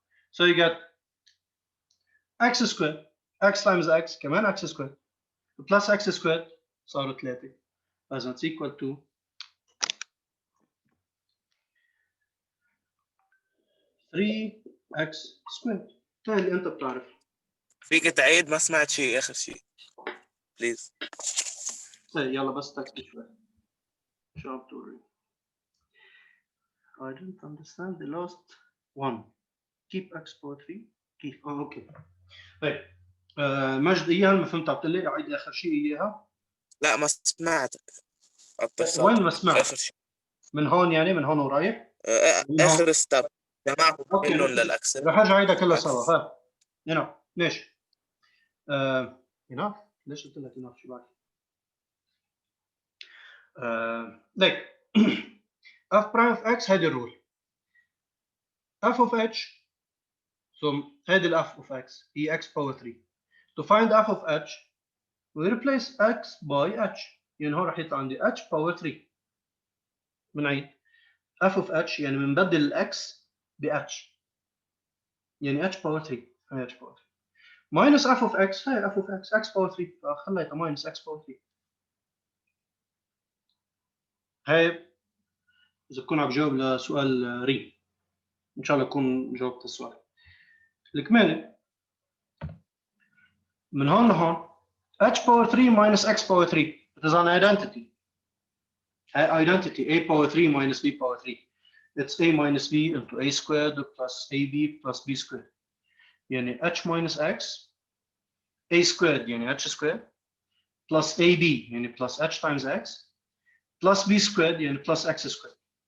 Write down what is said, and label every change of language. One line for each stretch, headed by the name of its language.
English: So you get x squared, x times x
Arabic: كمان
English: x squared plus x squared
Arabic: صاروا
English: 3. as it's equal to 3x squared.
Arabic: هاي اللي انت بتعرف. فيك تعيد؟ ما سمعت شيء اخر شيء بليز. طيب يلا بس تكتب شوي. شو عم تقول؟
English: I didn't understand the last one. Keep x power 3. Keep.
Arabic: اوكي. طيب مجد اياها ما فهمت. عم تقول لي اعيد اخر شيء اياها؟ لا ما سمعتك. وين ما سمعت؟ اخر شيء من هون يعني من هون ورايح؟ اخر ستاب جمعهم كلهم للاكسل. رح ارجع اعيدها كلها سوا. ها هنا ليش؟ enough. ليش قلت لك enough؟ شو بعد؟
English: like f prime of x
Arabic: هيدي الرول.
English: f of h so
Arabic: هيدي ال
English: f of x هي x power 3. to find f of h we replace x by h.
Arabic: يعني هون رح يطلع عندي
English: h power 3.
Arabic: بنعيد
English: f of h
Arabic: يعني بنبدل ال x ب h يعني h power 3.
English: هي h power 3 minus f of x هي f of x x power 3
Arabic: فخليتها
English: minus x power 3.
Arabic: هاي إذا بكون عم بجاوب لسؤال ريم إن شاء الله أكون جاوبت السؤال. الكمالة من هون لهون
English: h power 3 minus x power 3 it is an identity. Identity a power 3 minus b power 3 it's a minus b into a squared plus ab plus b squared
Arabic: يعني
English: h minus x a squared يعني h squared plus ab يعني plus h times x plus b squared يعني plus x squared.